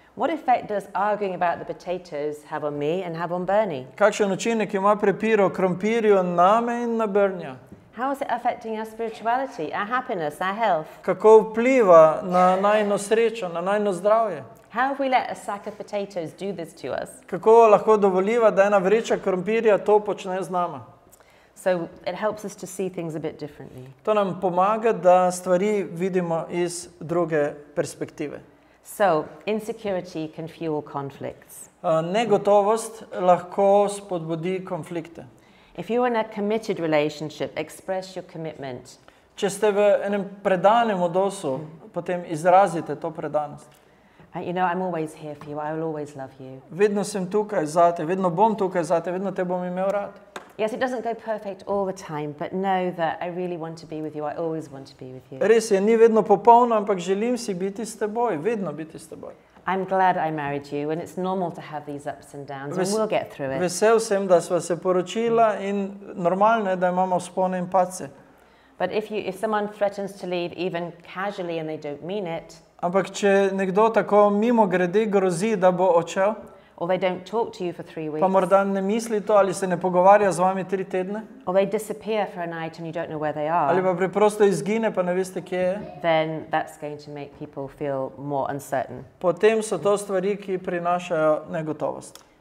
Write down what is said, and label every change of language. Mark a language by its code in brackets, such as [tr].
[en] What effect does arguing about the potatoes have on me and have on Bernie? [sl] Kakšen učinek ima prepir o krompirju name in na Bernija? [en] How is it affecting our spirituality, our happiness, our health? [sl] Kako vpliva na najino srečo, na najino zdravje? [en] How have we let a sack of potatoes do this to us? [sl] Kako lahko dovoliva, da ena vreča krompirja to počne z nama? [en] So it helps us to see things a bit differently. [sl] To nam pomaga, da stvari vidimo iz druge perspektive. [en] So insecurity can fuel conflicts. [sl] Negotovost lahko spodbudi konflikte. [en] If you're in a committed relationship, express your commitment. [sl] Če ste v enem predanem odnosu, potem izrazite to predanost. [en] You know, I'm always here for you. I will always love you. [sl] Vedno sem tukaj zate, vedno bom tukaj zate, vedno te bom imel rad. [en] Yes, it doesn't go perfect all the time, but know that I really want to be with you. I always want to be with you. [sl] Res je, ni vedno popolno, ampak želim si biti s teboj, vedno biti s teboj. [en] I'm glad I married you, and it's normal to have these ups and downs, and we'll get through it. [sl] Vesel sem, da sva se poročila in normalno je, da imamo vzpone in padce. [en] But if someone threatens to leave even casually and they don't mean it, [sl] Ampak če nekdo tako mimogrede grozi, da bo odšel, [en] or they don't talk to you for 3 [sl] pa [en] weeks, [sl] morda ne misli to ali se ne pogovarja z vami 3 tedne, [en] or they disappear for a night and you don't know where they [sl] ali [en] are, [sl] pa preprosto izgine, pa ne veste, kje je, [en] then that's going to make people feel more uncertain. [sl] potem so to stvari, ki prinašajo negotovost.